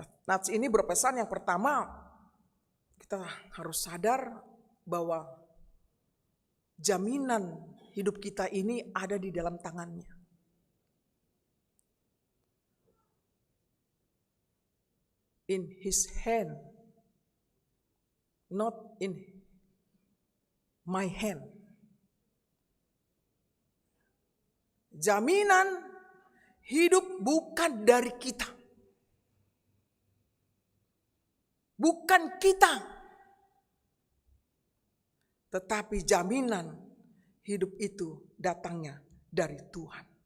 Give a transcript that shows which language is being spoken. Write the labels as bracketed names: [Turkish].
[Indonesian] Nats ini berpesan yang pertama, kita harus sadar bahwa jaminan hidup kita ini ada di dalam tangannya. [English] In his hand, not in my hand. [Indonesian] Jaminan hidup bukan dari kita. Bukan kita. Tetapi jaminan hidup itu datangnya dari Tuhan.